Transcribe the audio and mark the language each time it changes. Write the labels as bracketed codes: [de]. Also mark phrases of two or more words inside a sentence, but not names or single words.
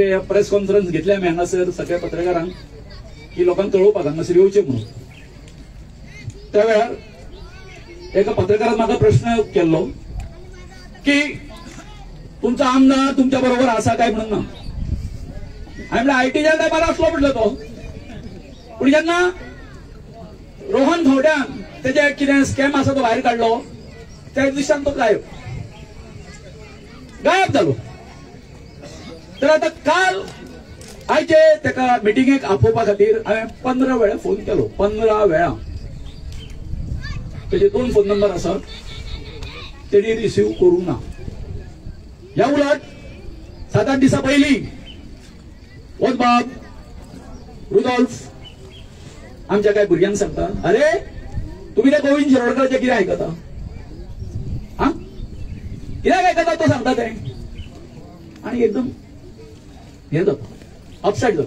[en] press conference [kok] घेतली आमी हांगासर सगळ्या पत्रकारांक की लोकांक कळोवपाक हांगासर येवचें म्हणून त्या वेळार एका पत्रकारान म्हाका प्रश्न केल्लो की तुमचो आमदार तुमच्या बरोबर आसा काय म्हणून ना हांवें म्हणलें आयटीच्या टायमार आसलो म्हटलो तो पूण जेन्ना रोहन खंवट्यान तेजे कितें स्कॅम आसा तो भायर काडलो त्या दिसान तो गायब जालो तर आता काल आयचे तेका मिटिंगेक आपोवपा खातीर हांवें 15 वेळा फोन केलो 15 वेळा तेजे 2 फोन नंबर आसा त्यांनी रिसीव्ह करू ना. या उलट 7-8 दिवसा पहिली बाब रुडॉल्फ आमच्या काय भुरग्यांक सांगता, अरे तुम्ही त्या गोविंद शिरोडकरांचे कितें आयकता, हा कित्याक आयकता तो सांगता ते, आणि एकदम हे जाता अपसेट जाता.